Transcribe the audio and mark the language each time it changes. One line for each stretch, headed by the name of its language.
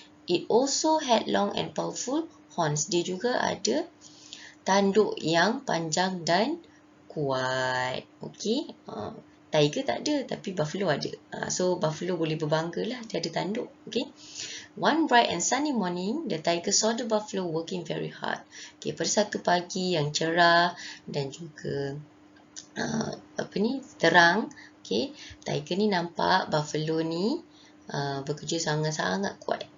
English: It also had long and powerful horns.
Malay: Dia juga ada tanduk yang panjang dan kuat. Okay. Tiger tak ada, tapi buffalo ada. So, buffalo boleh berbangga lah, dia ada tanduk. Okay.
English: One bright and sunny morning, the tiger saw the buffalo working very hard.
Malay: Okay, pada satu pagi yang cerah dan juga terang, okay, tiger ni nampak buffalo ni bekerja sangat-sangat kuat.